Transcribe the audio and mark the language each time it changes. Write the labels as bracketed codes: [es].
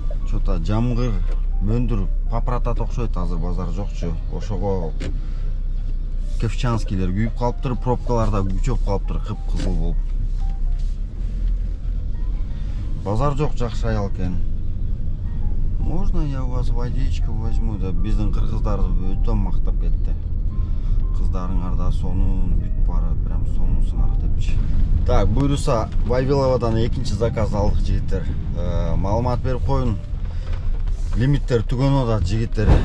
[ky] Чота жамгыр, мөндүр папратат окшойт, азыр базар жокчу. Ошого Кевчанскийлер күйүп калыптыр, пробкаларда күчөп калыптыр, кып-кызыл болуп. Базар жок, жакшы аял экен. [ru] Можно я у вас водичку возьму? [ky] Да биздин кыргыздар өтө мактап кетти. Кыздарыңарда сонун бүт бары, прям сонунсуңар депчи. Так, буйруса Вавиловадан экинчи заказ алдык жигиттер. Маалымат берип коюн. Лимиттер түгөнүп атат жигиттер.